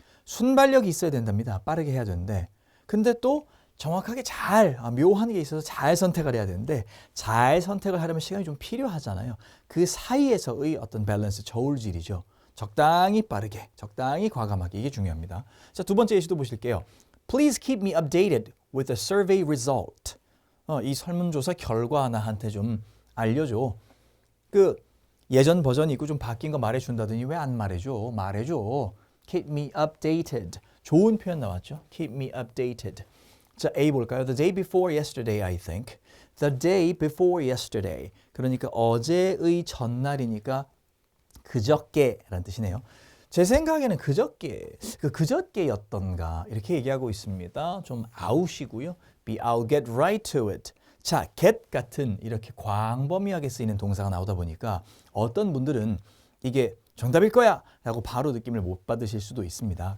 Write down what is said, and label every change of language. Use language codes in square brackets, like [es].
[ko] 순발력이 있어야 된답니다. 빠르게 해야 되는데. 근데 또 정확하게 묘한 게 있어서 잘 선택을 해야 되는데 잘 선택을 하려면 시간이 좀 필요하잖아요. 그 사이에서의 어떤 밸런스, 저울질이죠. 적당히 빠르게, 적당히 과감하게 이게 중요합니다. 자, 두 번째 예시도 보실게요. [en] Please keep me updated with the survey result. [ko] 이 설문조사 결과 나한테 좀 알려줘. 그 예전 버전이 있고 좀 바뀐 거 말해준다더니 왜 안 말해줘? 말해줘. [en] Keep me updated. [ko] 좋은 표현 나왔죠? [en] Keep me updated. [ko] 자, A 볼까요? [en] The day before yesterday, I think. The day before yesterday. [ko] 그러니까 어제의 전날이니까 그저께라는 뜻이네요. 제 생각에는 그저께였던가 이렇게 얘기하고 있습니다. 좀 아웃이고요. [en] Be I'll get right to it. [ko] 자, get 같은 이렇게 광범위하게 쓰이는 동사가 나오다 보니까 어떤 분들은 이게 정답일 거야 라고 바로 느낌을 못 받으실 수도 있습니다.